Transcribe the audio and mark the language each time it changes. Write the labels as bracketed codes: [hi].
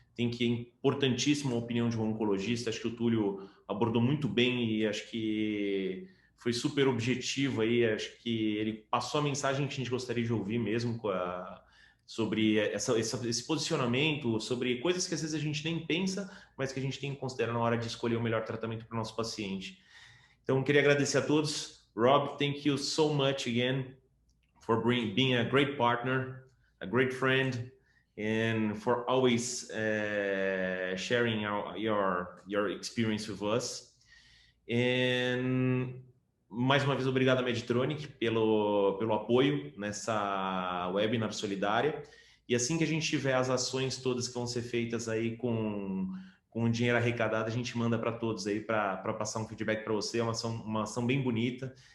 [pt] É importantíssimo a opinião de um oncologista. Acho que o Túlio abordou muito bem e acho que foi super objetivo aí. Acho que ele passou a mensagem que a gente gostaria de ouvir mesmo sobre esse posicionamento, sobre coisas que às vezes a gente nem pensa, mas que a gente tem que considerar na hora de escolher o melhor tratamento para o nosso paciente. Então, queria agradecer a todos. [en] Rob, thank you so much again for being a great partner, a great friend, and for always sharing your experience with us. [pt] And mais uma vez, obrigado a Medtronic pelo apoio nessa webinar solidária. E assim que a gente tiver as ações todas que vão ser feitas aí com o dinheiro arrecadado, a gente manda para todos aí para passar um feedback para você. É uma ação bem bonita